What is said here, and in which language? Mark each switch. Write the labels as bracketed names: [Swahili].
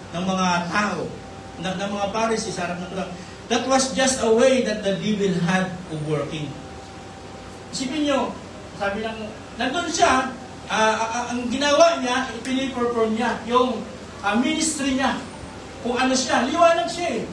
[Filipino] Ng mga tao, ng mga Pharisees, harap ng tao. [English] That was just a way that the devil had of working. [Filipino] Isipin nyo, sabi ng, nandun siya, ang ginawa niya, ipiniperform niya, yung ministry niya, kung ano siya, liwanag siya eh.